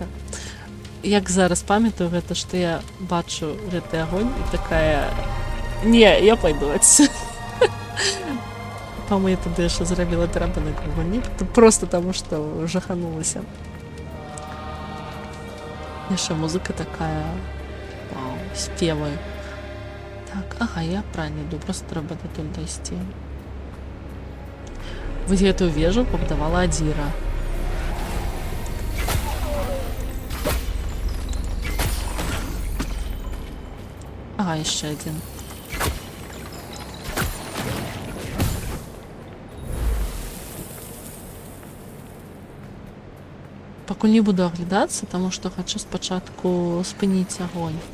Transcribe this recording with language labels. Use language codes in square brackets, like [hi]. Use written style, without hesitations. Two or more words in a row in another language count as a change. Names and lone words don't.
[be] Як зараз памятаю гэта, што я бачу гэты агонь і такая... Не, я пайду адсюль. Па-моему, я тады яшчэ зрабіла перапынак у гульні, просто таму, што жаханулася. Яшчэ музыка такая... Вау, спевы. Так, ага, [ru] я правильно иду, [be] просто трэба датуль дайсці. Вось гэтую вежу пабудавала Адзіра. Ага, яшчэ адзін. Пакуль не буду аглядацца, таму што хачу спачатку спыніць агонь.